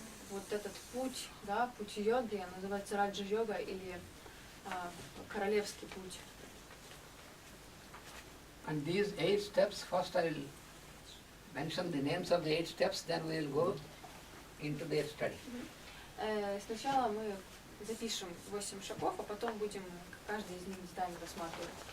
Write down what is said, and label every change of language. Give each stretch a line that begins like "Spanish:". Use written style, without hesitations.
Russian: Вот этот путь, да, путь йоги, называется Раджа-йога или королевский путь.
English: And these 8 steps, first I will mention the names of the 8 steps, then we will go into their study.
Russian: Сначала мы запишем 8 шагов, а потом будем каждый из них детально рассматривать.